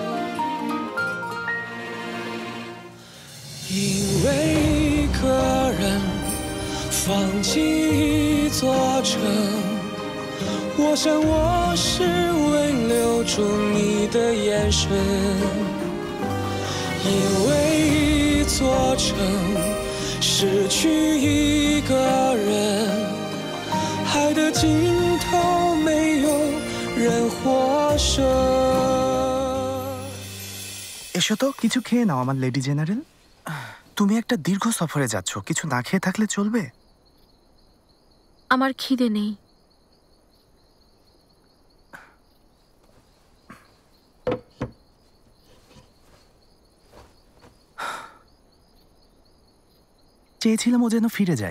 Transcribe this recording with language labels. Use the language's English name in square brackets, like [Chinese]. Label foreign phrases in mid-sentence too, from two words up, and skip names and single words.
[Chinese] 因为一个人放弃一座城，我想我是为留住你的眼神。因为一座城失去一个人，爱的尽头没有人获胜。 [Bangla] এসো তো কিছু খেয়ে নাও আমার লেডি জেনারেল। তুমি একটা দীর্ঘ সফরে যাচ্ছ, কিছু না খেয়ে থাকলে চলবে? আমার খিদে নেই। চেয়েছিলাম ও যেন ফিরে যায়।